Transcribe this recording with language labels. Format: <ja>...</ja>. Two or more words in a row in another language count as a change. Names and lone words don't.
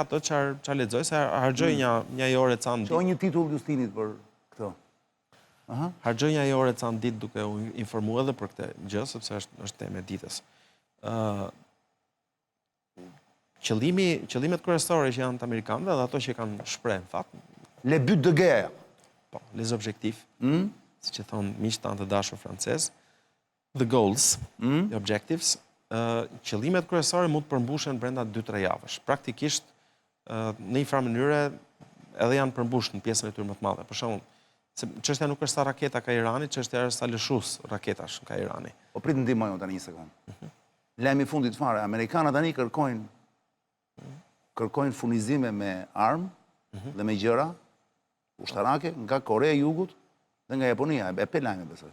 <sq>Me atë çfarë lexoj, se harxoj një orë ca në ditë. Çoj një titull Justinit për këtë. Harxoj një orë ca në ditë duke u informuar edhe për këtë gjë, sepse është temë e ditës. Qëllimet kryesore që janë të amerikanëve dhe ato që kanë shprehë në fakt.</sq> <fr>Les buts de guerre. Po, les objectifs.</fr> <sq>Siç e thon miqtë tanë të dashur francez.</sq> <en>The goals, the objectives.</en> <sq>Qëllimet kryesore mund të përmbushen brenda 2-3 javësh. Praktikisht në një farë mënyrë edhe janë përmbushur në pjesën e tyre më të madhe. Për shembull, çështja nuk është sa raketa ka Irani, çështja është sa lëshues raketash ka Irani. Po prit ndihmoj unë tani një sekond. Lajmi i fundit fare, amerikanët tani kërkojnë furnizime me armë dhe me gjëra ushtarake nga Korea e Jugut dhe nga Japonia, e pe lajmi besoj.</sq>